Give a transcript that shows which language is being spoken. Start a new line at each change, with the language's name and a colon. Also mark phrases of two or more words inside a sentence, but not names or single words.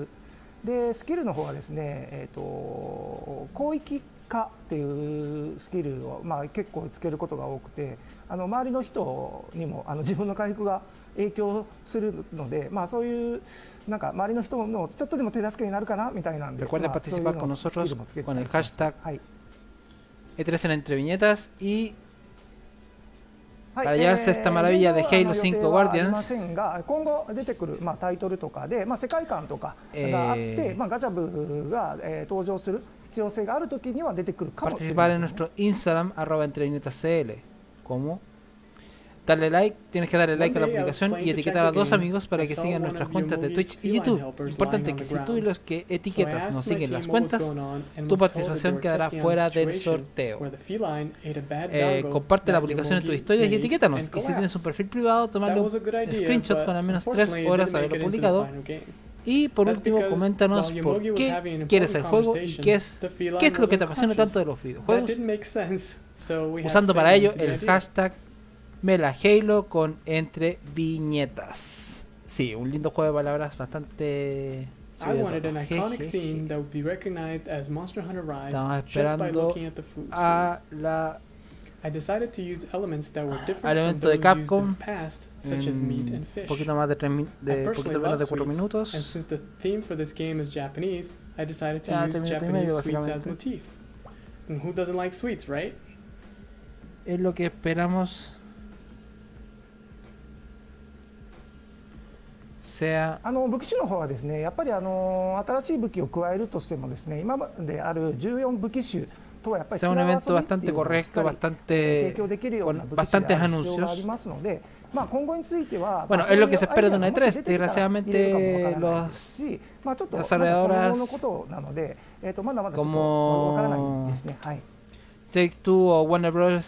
Japanese: でスキルの方はですね、広域化っていうスキルを、結構つけることが多くて、周りの人にも自分の回復が影響するので、そういうなんか周りの人のちょっとでも手助けになるかなみたいなんで、
Spanish: Recuerden participar con nosotros con el hashtag E3 en Entre Viñetas y para llevarse esta maravilla de Halo 5 Guardians.
Japanese: 今後出てくる、タイトルとかで、世界観とかがあって、ガチャブが、登場する必要性があるときには出てくるかもしれない
Spanish: Participar en nuestro Instagram @entreviñetascl. ¿Cómo? Darle like, tienes que darle like a la publicación y etiquetar a 2 amigos para que sigan nuestras cuentas de Twitch y YouTube. Importante que si tú y los que etiquetas no siguen las cuentas, tu participación quedará fuera del sorteo. Comparte la publicación en tus historias y etiquétanos. Y si tienes un perfil privado, tómale un screenshot con al menos 3 horas de haberlo publicado. Y por último, coméntanos por qué quieres el juego y qué es lo que te apasiona tanto de los videojuegos, usando para ello el hashtag #MelaHalo con Entre Viñetas. Sí, un lindo juego de palabras bastante...
English: I wanted an iconic scene that would be recognized as Monster Hunter Rise just by looking at the food
Spanish: la
English: I decided to use elements that were different from
Spanish: elemento
English: those
Spanish: de Capcom
English: used in the past, such as meat and fish.
Spanish: poquito más de poquito menos de 4 minutos.
English: And since the theme for this game is Japanese, I decided to use Japanese sweets as motif. And who doesn't like sweets, right?
Spanish: Es lo que esperamos sea
Japanese: 武器種の方はですね、やっぱり新しい武器を加えるとしてもですね、今まである14武器種とはやっぱり
Spanish: sea un evento bastante correcto, bastante con bastantes anuncios. Bueno, es lo que se espera de una E3. Desgraciadamente los desarrolladores como Take Two o Warner Bros.